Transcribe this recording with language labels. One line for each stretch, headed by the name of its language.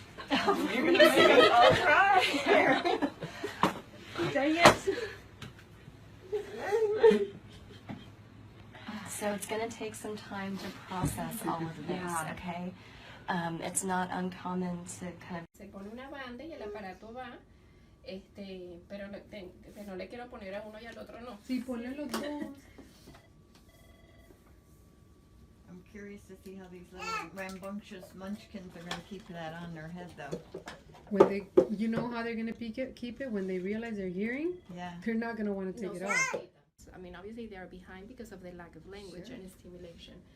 English: You're gonna make us all cry. Dang it. So it's going to take some time to process all of this, okay? It's not uncommon to kind of...
Spanish: Se pone una banda y el aparato va, pero no le quiero poner a uno y al otro no. Sí, ponle los dos.
English: I'm curious to see how these little rambunctious munchkins are going to keep that on their head, though. When they, you know how they're going to keep it when they realize they're hearing? Yeah. They're not going to want to take it off. I mean, obviously they are behind because of the lack of language and stimulation.